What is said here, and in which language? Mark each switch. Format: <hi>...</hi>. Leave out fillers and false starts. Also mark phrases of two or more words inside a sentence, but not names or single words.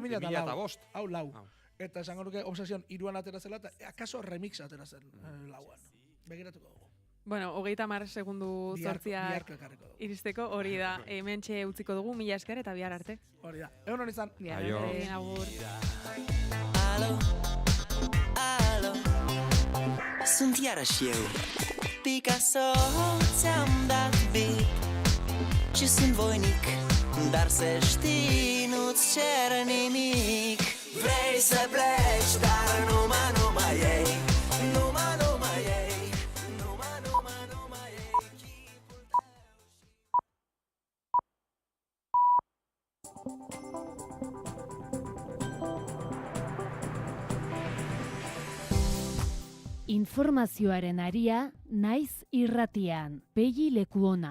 <eu>2005. 2005. Hau lau. Eta esango nuke obsesion 3an atera zela, eta akaso remix atera zen lauan. Begiratuko dugu. Bueno, 30 segundu zortziak Biharko ekarriko dugu. iristeko hori da. Hementxe utziko dugu, mila esker eta bihar arte. Hori da. Egun hon izan. Bihar Aio. arte, agur.</eu> <ro>Alo, sunt iarăși eu, Picasso, ți-am dat beat și sunt voinic, dar să știi, nu-ți cer nimic. Vrei să pleci, dar numai ei, numai ei, numai ei chipul</ro> <eu>Informazioaren aria naiz irratian. Pegi Lekuona.</eu>